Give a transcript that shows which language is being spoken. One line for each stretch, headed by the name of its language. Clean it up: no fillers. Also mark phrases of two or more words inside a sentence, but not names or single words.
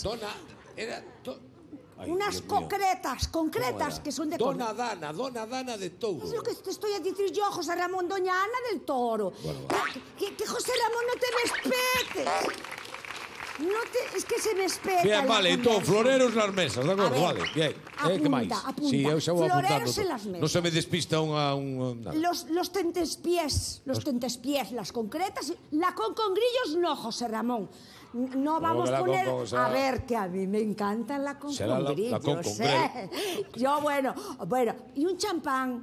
Galician: Dona... Era... Ay,
Spanish: unas Dios mío. concretas ¿Cómo era? que son de
Galician: Dona
Spanish: comida.
Galician: Dana de Touro.
Spanish: Es lo que te estoy a decir yo, José Ramón, Doña Ana del Toro. Bueno, Que José Ramón no te me espetes. Es que se me espeta. Bien, la vale,
Galician: entón, conversa. floreros nas mesas, de acordo,
Spanish: A ver, vale, bien. apunta,
Galician: que máis?
Spanish: apunta.
Galician: Si, eu xa vou
Spanish: Floreros
Galician: apuntando.
Spanish: en las mesas.
Galician: Non se me despista nada.
Spanish: Los tentespiés, las concretas. La con grillos no, José Ramón. No vamos que a la poner... con, o sea, a ver, que a mí me encanta la con será la grillos. con ¿eh? Yo, bueno, y un champán.